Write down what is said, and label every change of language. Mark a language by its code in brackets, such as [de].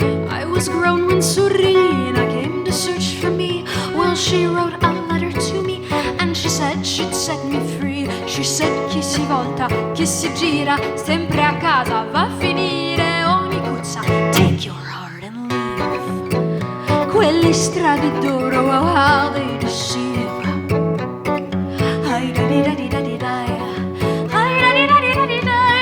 [en] I was grown when Sorina came to search for me. Well, she wrote a letter to me and she said she'd set me free. [it] She said chi si volta, chi si gira, sempre a casa va a finire ogni cuzza. [en] Take your heart and leave. [it] Quelle strade d'oro, [en] how they deceive. Hi-da-di-da-di-da-di-da, hi-da-di-da-di-da-di-da.